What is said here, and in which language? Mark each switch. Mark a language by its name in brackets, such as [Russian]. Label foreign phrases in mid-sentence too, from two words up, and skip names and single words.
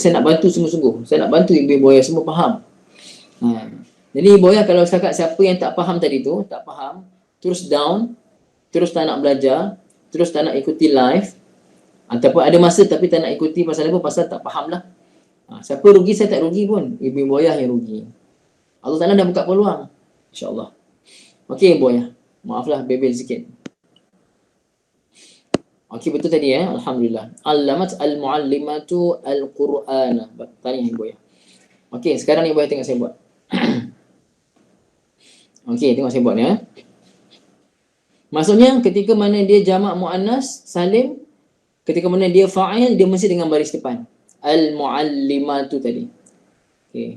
[Malay] Saya nak bantu sungguh-sungguh. Saya nak bantu ibu-ibu yang semua faham. Jadi ibu ayah, kalau setakat siapa yang tak faham tadi tu, tak faham, terus down, terus tak nak belajar, terus tak nak ikuti live, ataupun ada masa tapi tak nak ikuti pasal apa? Pasal tak faham lah. Siapa rugi? Saya tak rugi pun. Ibu ayah yang rugi. Allah Ta'ala dah buka peluang. InsyaAllah. Okey ibu ayah. Maaflah bebel sikit. Okey betul tadi ya. Alhamdulillah. [Arabic] علّمت المعلّمة القرآن. [Malay] Tanya ibu ayah. Okey sekarang ibu ayah tengok saya buat. Okey tengok saya buat ni ya. Maksudnya ketika mana dia jamak muannas salim, ketika mana dia fa'il, dia mesti dengan baris depan. Al-muallimatu tadi. Okay.